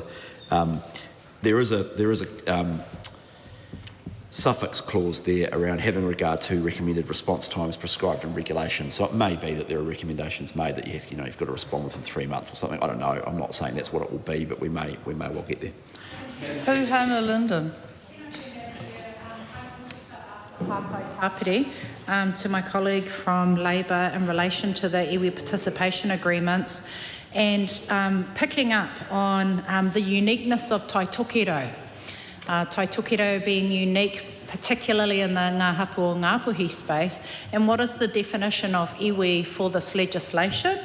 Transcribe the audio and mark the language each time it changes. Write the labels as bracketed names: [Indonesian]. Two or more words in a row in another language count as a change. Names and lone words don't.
[English] There is a suffix clause there around having regard to recommended response times prescribed in regulation. So it may be that there are recommendations made that you've got to respond within 3 months or something. I don't know. I'm not saying that's what it will be, but we may well get there. Puhana Linden. Tāpiri, to my colleague from Labour in relation to the iwi participation agreements and picking up on the uniqueness of Taitokero. Taitokero being unique, particularly in the Ngā Hapu o Ngāpuhi space. And what is the definition of iwi for this legislation?